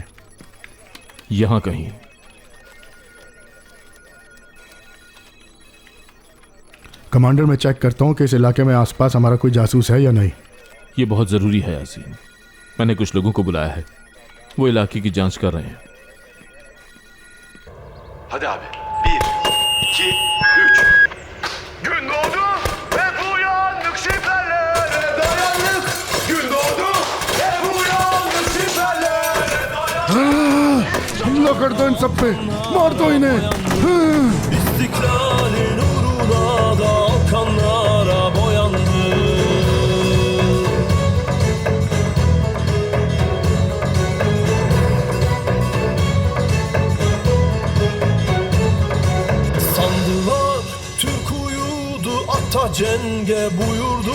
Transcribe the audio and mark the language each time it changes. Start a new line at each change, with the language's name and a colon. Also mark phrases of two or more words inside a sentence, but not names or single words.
Hindi: यहां कहीं। कमांडर, मैं चेक करता हूँ कि इस इलाके में आसपास हमारा कोई जासूस है या नहीं। ये बहुत जरूरी है यासीन। मैंने कुछ लोगों को बुलाया है, वो इलाके की जांच कर रहे हैं।
Turkish: Hadi abi. 1, 2, 3. Gün doğdu ve uyandık şifrelere dayandık. Gün doğdu ve uyandık şifrelere dayandık.
Hindi: हमला कर दो इन सब पे, मार दो इन्हें।
Turkish: İstiklalin uğruna da kanlara boyandı. Sandılar Türk uyudu, ata cenge buyurdu.